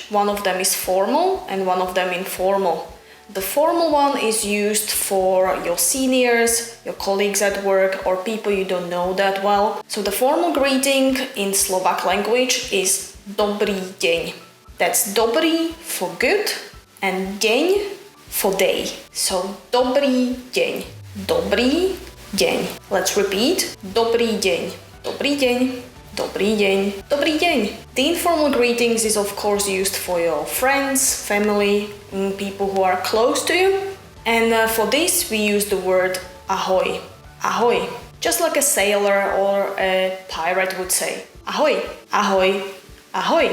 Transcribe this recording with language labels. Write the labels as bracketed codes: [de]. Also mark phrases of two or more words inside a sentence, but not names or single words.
[en] One of them is formal and one of them informal. The formal one is used for your seniors, your colleagues at work, or people you don't know that well. So the formal greeting in Slovak language is [sk] Dobrý deň. [en] That's dobrý for good and deň for day. [sk] So dobrý deň. Dobrý deň. [en] Let's repeat. [sk] Dobrý deň. Dobrý deň. Dobrý deň. Dobrý deň. [en] The informal greetings is of course used for your friends, family, people who are close to you. And for this we use the word ahoj. Ahoj. Just like a sailor or a pirate would say. [sk] Ahoj. Ahoj. Ahoj.